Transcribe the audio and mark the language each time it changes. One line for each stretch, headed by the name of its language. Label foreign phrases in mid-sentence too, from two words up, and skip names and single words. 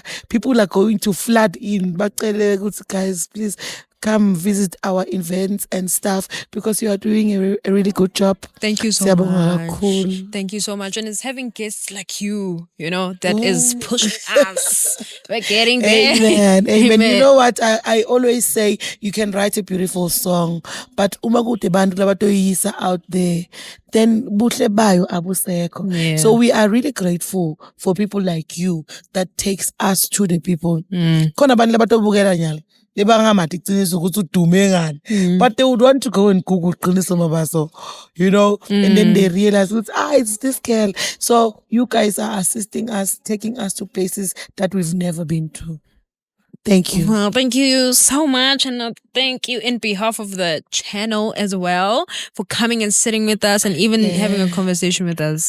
English: People are going to flood in. But guys, please, come visit our events and stuff because you are doing a really good job. Thank you so
Swati: Siyabonga
English: much.
Swati: kakhulu.
English: Thank you so much. And it's having guests like you, that is pushing us. We're getting there. Amen. Amen. Amen. You know what? I always say you can write a beautiful song, but
Swati: uma kude bantu labatoyisa
English: out there, then
Swati: buhle bayo abusekho.
English: Yeah. So we are really grateful for people like you that takes us to the people.
Swati: Khona abantu labatobukela nyala. Lebangamathi iqiniso ukuthi udume ngani.
English: But they would want to go and Google Qiniso Mabaso, and then they realize it's this girl. So you guys are assisting us, taking us to places that we've never been to. Thank you. Well, thank you so much. And thank you in behalf of the channel as well for coming and sitting with us and even having a conversation with us.